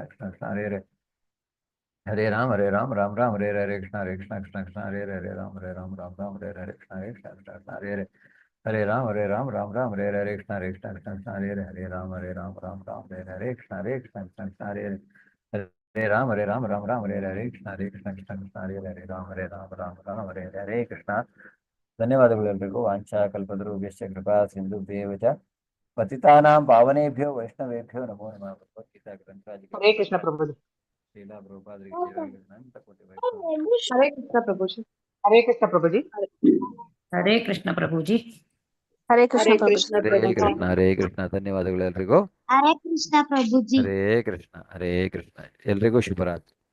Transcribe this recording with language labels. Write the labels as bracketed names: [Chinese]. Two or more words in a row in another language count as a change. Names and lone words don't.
[Sanskrit] कृष्ण हरे हरे हरे राम राम हरे हरे कृष्ण कृष्ण कृष्ण हरे हरे राम राम हरे हरे कृष्ण कृष्ण कृष्ण हरे हरे हरे राम राम हरे हरे कृष्ण कृष्ण कृष्ण हरे हरे राम राम हरे हरे कृष्ण कृष्ण कृष्ण हरे हरे हरे राम राम हरे हरे कृष्ण कृष्ण कृष्ण हरे हरे राम राम हरे हरे कृष्ण [Kannada] ಧನ್ಯವಾದಗಳು ಎಲ್ರಿಗೂ [Sanskrit] ವಾಂಛಾ ಕಲ್ಪತರುಭ್ಯಶ್ಚ ಕೃಪಾ ಸಿಂಧುಭ್ಯೇವ ಚ ಪತಿತಾನಾಂ ಪಾವನೇಭ್ಯೋ ವೈಷ್ಣವೇಭ್ಯೋ ನಮೋ ನಮಃ ಭಗವದ್ಗೀತಾ ಗ್ರಂಥಾಧಿಕ [Kannada] ಹರೇ ಕೃಷ್ಣ ಪ್ರಭುಜಿ. ಶ್ರೀಲಾ ಪ್ರಭುಪಾದರಿಗೆ ಜಯವಾಗಲಿ. [Sanskrit] ಅನಂತ ಕೋಟಿ ವೈಷ್ಣವ [Kannada] ಹರೇ ಕೃಷ್ಣ ಪ್ರಭುಜಿ. ಹರೇ ಕೃಷ್ಣ ಪ್ರಭುಜಿ. ಹರೇ ಕೃಷ್ಣ ಪ್ರಭುಜಿ. ಹರೇ ಹರೇ ಕೃಷ್ಣ ಕೃಷ್ಣ ಹರೇ ಪ್ರಭುಜಿ. ಕೃಷ್ಣ ಹರೇ ಕೃಷ್ಣ ಧನ್ಯವಾದಗಳು ಎಲ್ರಿಗೂ. ಹರೇ ಕೃಷ್ಣ ಪ್ರಭುಜಿ. ಹರೇ ಕೃಷ್ಣ ಎಲ್ರಿಗೂ ಶುಭರಾತ್ರಿ.